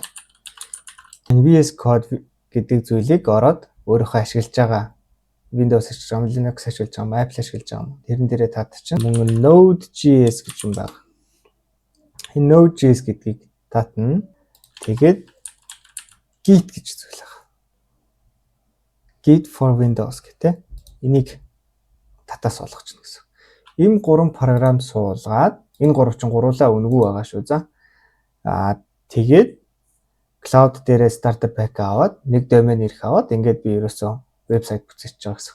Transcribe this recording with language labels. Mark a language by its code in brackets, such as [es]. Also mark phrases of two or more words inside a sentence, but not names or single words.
[mn] Энэ [en] VS Code [mn] гэдэг зүйлийг ороод өөрөөхөө ашиглаж байгаа Windows ашиглаж байгаа, Linux ашиглаж байгаа, Apple ашиглаж байгаа. Тэрэн дээрээ татчихна. Мөн Node.js гэж юм байна. Энэ Node.js гэдгийг татна. Тэгээд Git гэж зүйл байгаа. [en] Git for Windows [mn] гэдэг. Энийг татаас болгочихно гэсэн. Ийм 3 програм суулгаад энэ 3 чинь гурлаа өнгөө байгаа шүү за. Тэгээд Cloud дээрээ [en] starter pack [mn] аваад нэг domain нэрх аваад ингээд би ерөөсөө вебсайт бүтээчих байгаа гэсэн.